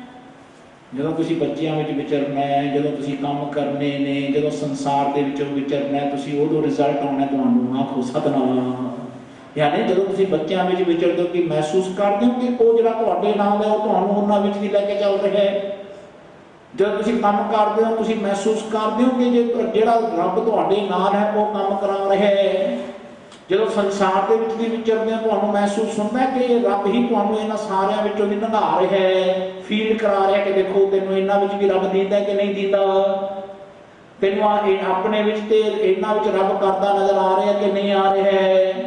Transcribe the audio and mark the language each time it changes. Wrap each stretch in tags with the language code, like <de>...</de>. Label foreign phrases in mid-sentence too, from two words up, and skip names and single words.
<pa>ਜਦੋਂ ਤੁਸੀਂ ਬੱਚਿਆਂ ਵਿੱਚ ਵਿਚਰਨਾ ਹੈ, ਜਦੋਂ ਤੁਸੀਂ ਕੰਮ ਕਰਨੇ ਨੇ, ਜਦੋਂ ਸੰਸਾਰ ਦੇ ਵਿੱਚੋਂ ਵਿਚਰਨਾ ਹੈ, ਤੁਸੀਂ ਉਦੋਂ ਰਿਜ਼ਲਟ ਆਉਣਾ ਤੁਹਾਨੂੰ। ਆਖੋ ਸਤਨਾਮ। ਯਾਨੀ ਜਦੋਂ ਤੁਸੀਂ ਬੱਚਿਆਂ ਵਿੱਚ ਵਿਚਰਦੇ ਹੋ ਕਿ ਮਹਿਸੂਸ ਕਰਦੇ ਹੋ ਕਿ ਉਹ ਜਿਹੜਾ ਤੁਹਾਡੇ ਨਾਲ ਹੈ ਉਹ ਤੁਹਾਨੂੰ ਉਹਨਾਂ ਵਿੱਚ ਵੀ ਲੈ ਕੇ ਚੱਲ ਰਿਹਾ ਹੈ। ਜਬ ਤੁਸੀਂ ਕਾਮ ਕਰਦੇ ਹੋ ਤੁਸੀਂ ਮਹਿਸੂਸ ਕਰਦੇ ਹੋ ਕਿ ਜੇ ਜਿਹੜਾ ਰੱਬ ਤੁਹਾਡੇ ਨਾਲ ਹੈ ਵੋ ਕਾਮ ਕਰਾ ਰਿਹਾ ਹੈ। ਜਦੋਂ ਸੰਸਾਰ ਦੇ ਵਿੱਚ ਵੀ ਵਿਚਰਦੇ ਆ ਤੁਹਾਨੂੰ ਮਹਿਸੂਸ ਹੁੰਦਾ ਹੈ ਕਿ ਰੱਬ ਹੀ ਤੁਹਾਨੂੰ ਇਹਨਾਂ ਸਾਰਿਆਂ ਵਿੱਚੋਂ ਦੀ ਲੰਘਾ ਰਿਹਾ ਹੈ, ਫੀਲ ਕਰਾ ਰਿਹਾ ਕਿ ਦੇਖੋ ਤੈਨੂੰ ਇਹਨਾਂ ਵਿੱਚ ਵੀ ਰੱਬ ਦਿੰਦਾ ਕਿ ਨਹੀਂ ਦਿੰਦਾ, ਤੈਨੂੰ ਆਪਣੇ ਵਿੱਚ ਤੇ ਇਹਨਾਂ ਵਿੱਚ ਰੱਬ ਕਰਦਾ ਨਜ਼ਰ ਆ ਰਿਹਾ ਕਿ ਨਹੀਂ ਆ ਰਿਹਾ ਹੈ।</pa>